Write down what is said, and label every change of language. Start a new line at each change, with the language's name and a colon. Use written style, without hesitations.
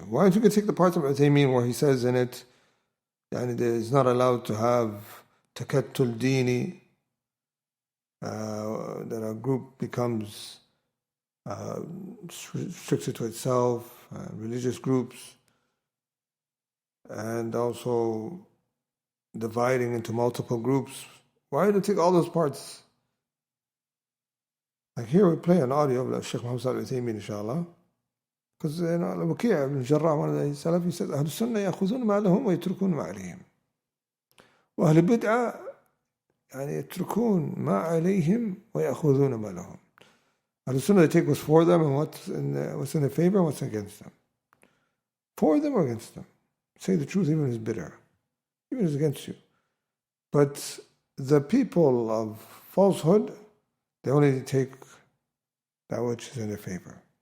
English: Why don't you take the parts of Uthaymin where he says in it, and it is not allowed to have takattul dini, that a group becomes restricted to itself, religious groups, and also dividing into multiple groups. Why do you take all those parts? Like here we play an audio of Shaykh Muhammad Al-Uthaymin, inshallah. Because Waki' ibn Jarrah, one of the Salafis, says,
Arabic: أهل السنة يأخذون ما لهم ويتركون ما عليهم. وأهل البدعة يعني يتركون ما عليهم ويأخذون ما لهم.
English: أهل السنة, they take what's for them and what's in their favor and what's against them. For them or against them. Say the truth even if it's bitter. Even if it's against you. But the people of falsehood, they only take that which is in their favor.